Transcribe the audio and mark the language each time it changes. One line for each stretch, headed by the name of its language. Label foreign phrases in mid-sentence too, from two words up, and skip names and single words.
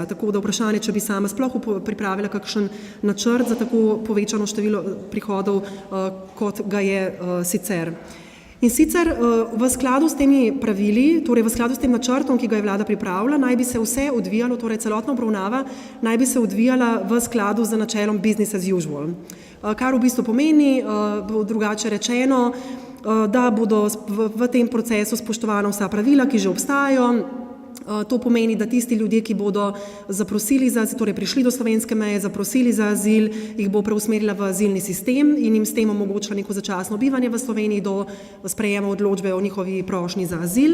Slovenian: Tako da vprašanje, če bi sama sploh pripravila kakšen načrt za tako povečano število prihodov, kot ga je sicer. In sicer v skladu s temi pravili, torej v skladu s tem načrtom, ki ga je vlada pripravila, naj bi se vse odvijalo, torej celotna obravnava, naj bi se odvijala v skladu z načelom
English: business as usual.
Slovenian: Kar v bistvu pomeni, drugače rečeno, da bodo v tem procesu spoštovana vsa pravila, ki že obstajajo. To pomeni, da tisti ljudje, ki bodo zaprosili za azil, torej prišli do slovenske meje, zaprosili za azil, jih bo preusmerila v azilni sistem in jim s tem omogočila neko začasno bivanje v Sloveniji do sprejema odločbe o njihovi prošnji za azil.